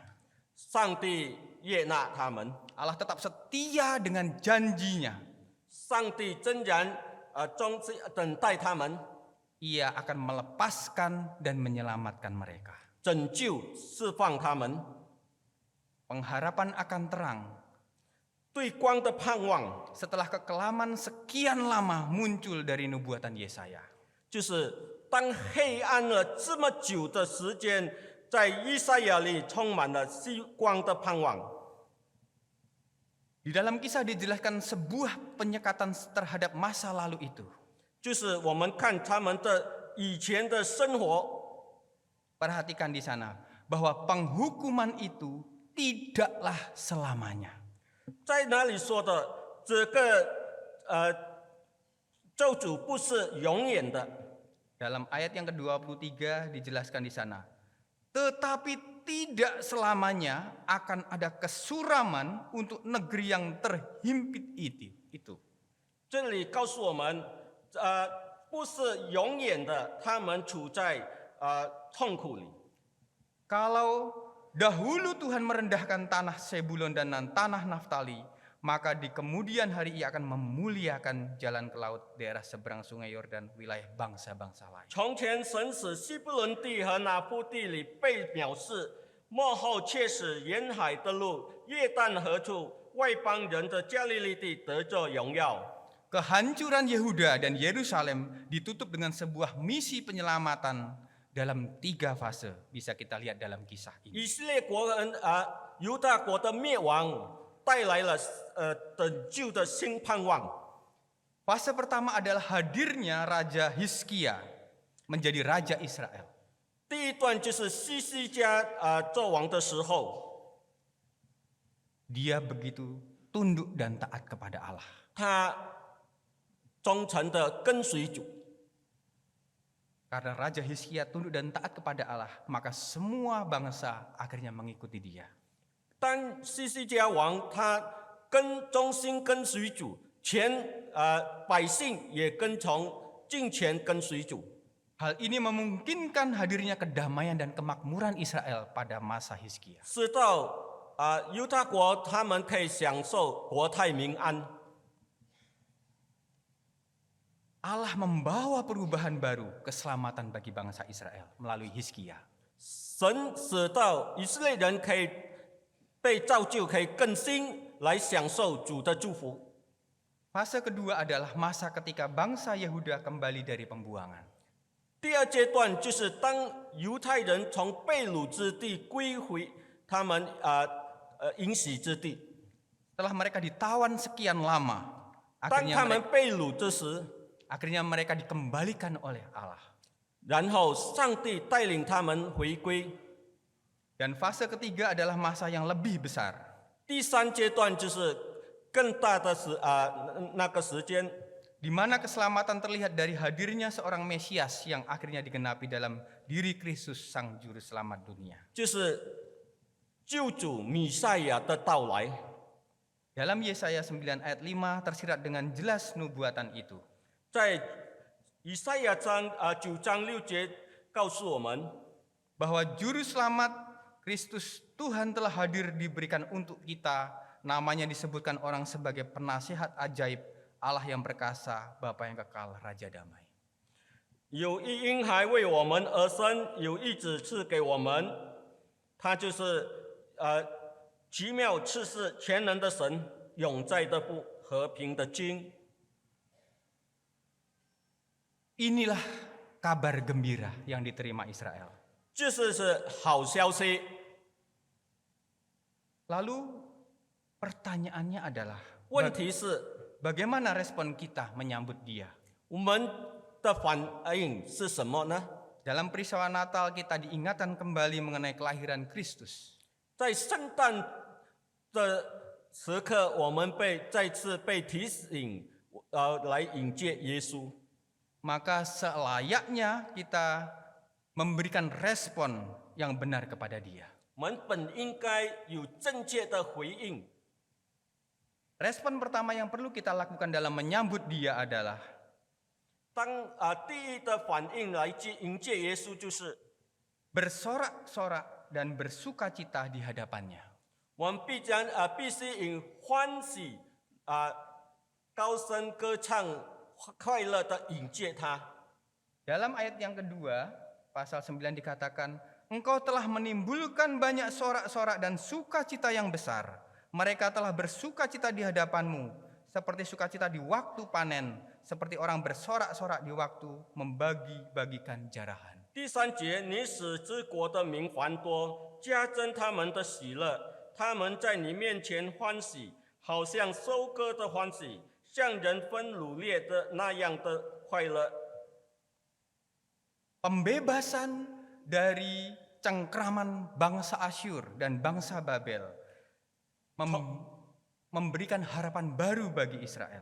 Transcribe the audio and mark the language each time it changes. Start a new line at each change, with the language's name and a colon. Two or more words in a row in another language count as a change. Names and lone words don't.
Chinese: 上帝悦纳他们，
Indonesian: Allah tetap setia dengan janjinya.
Chinese: 上帝仍然忠心等待他们，
Indonesian: Ia akan melepaskan dan menyelamatkan mereka.
Chinese: 拯救释放他们，
Indonesian: Pengharapan akan terang
Chinese: 对光的盼望，
Indonesian: setelah kekelaman sekian lama muncul dari nubuatan Yesaya.
Chinese: 就是当黑暗了这么久的时间，在以赛亚里充满了希光的盼望。
Indonesian: Di dalam kisah dijelaskan sebuah penyekatan terhadap masa lalu itu.
Chinese: 就是我们看他们的以前的生活，
Indonesian: Perhatikan di sana bahwa penghukuman itu tidaklah selamanya.
Chinese: 在哪里说的这个咒诅不是永远的。
Indonesian: Dalam ayat yang ke-23 dijelaskan di sana. Tetapi tidak selamanya akan ada kesuraman untuk negeri yang terhimpit itu.
Chinese: 这里告诉我们，不是永远的，他们处在痛苦里。
Indonesian: Kalau dahulu Tuhan merendahkan tanah Sebulon dan tanah Naftali, maka di kemudian hari ia akan memuliakan jalan ke laut daerah seberang sungai Yordan, wilayah bangsa-bangsa lain.
Chinese: 从前神使西布伦地和拿弗地里被藐视，末后却使沿海的路、约旦河处外邦人的加利利地得着荣耀。
Indonesian: Kehancuran Yehuda dan Yerusalem ditutup dengan sebuah misi penyelamatan dalam 3 fase. Bisa kita lihat dalam kisah ini.
Chinese: 以色列国人犹大国的灭亡带来了拯救的新盼望。
Indonesian: Fase pertama adalah hadirnya Raja Hizkia menjadi Raja Israel.
Chinese: 第一段就是西西家做王的时候，
Indonesian: Dia begitu tunduk dan taat kepada Allah.
Chinese: 他忠诚的跟随主。
Indonesian: Karena Raja Hizkia tunduk dan taat kepada Allah, maka semua bangsa akhirnya mengikuti dia.
Chinese: 当西西家王他忠心跟随主，全百姓也尽全跟随主。
Indonesian: Hal ini memungkinkan hadirnya kedamaian dan kemakmuran Israel pada masa Hizkia.
Chinese: 使到犹大国他们可以享受国泰民安。
Indonesian: Allah membawa perubahan baru, keselamatan bagi bangsa Israel melalui Hizkia.
Chinese: 神使到以色列人可以被造就，可以更新，来享受主的祝福。
Indonesian: Fase kedua adalah masa ketika bangsa Yehuda kembali dari pembuangan.
Chinese: 第二阶段就是当犹太人从被掳之地归回他们应许之地，
Indonesian: Setelah mereka ditawan sekian lama,
Chinese: 当他们
Indonesian: akhirnya
Chinese: 被掳之时，
Indonesian: mereka dikembalikan oleh Allah.
Chinese: 然后上帝带领他们回归。
Indonesian: Dan fase ketiga adalah masa yang lebih besar.
Chinese: 第三阶段就是更大的那个时间，
Indonesian: Di mana keselamatan terlihat dari hadirnya seorang Mesias yang akhirnya digenapi dalam diri Kristus Sang Juru Selamat dunia.
Chinese: 就是救主弥赛亚的到来。
Indonesian: Dalam Yesaya 9 ayat 5 tersirat dengan jelas nubuatan itu.
Chinese: 在以赛亚9章6节告诉我们，
Indonesian: Bahwa Juru Selamat Kristus Tuhan telah hadir diberikan untuk kita. Namanya disebutkan orang sebagai penasihat ajaib, Allah yang perkasa, Bapa yang kekal, Raja damai.
Chinese: 有一婴孩为我们而生，有一子赐给我们，他就是奇妙赐世全能的神，永在的父，和平的君。
Indonesian: Inilah kabar gembira yang diterima Israel.
Chinese: 这是好消息。
Indonesian: Lalu pertanyaannya adalah,
Chinese: 问题是，
Indonesian: bagaimana respon kita menyambut dia?
Chinese: 我们的反应是什么呢？
Indonesian: Dalam peristiwa Natal kita diingatkan kembali mengenai kelahiran Kristus.
Chinese: 在圣诞的时刻，我们再次被提醒，来迎接耶稣。
Indonesian: Maka selayaknya kita memberikan respon yang benar kepada dia.
Chinese: 我们本应该有正确的回应。
Indonesian: Respon pertama yang perlu kita lakukan dalam menyambut dia adalah
Chinese: 当第一的反应来迎接耶稣，就是
Indonesian: bersorak-sorak dan bersukacita di hadapannya.
Chinese: 我们必须以欢喜高声歌唱，快乐的迎接他。
Indonesian: Dalam ayat yang kedua, pasal 9 dikatakan, Engkau telah menimbulkan banyak sorak-sorak dan sukacita yang besar. Mereka telah bersukacita di hadapanmu, seperti sukacita di waktu panen, seperti orang bersorak-sorak di waktu membagi-bagikan jarahan.
Chinese: 第三节，你使之国的民繁多，加增他们的喜乐，他们在你面前欢喜，好像收割的欢喜，像人分掳掠的那样的快乐。
Indonesian: Pembebasan dari cengkraman bangsa Asyur dan bangsa Babel memberikan harapan baru bagi Israel.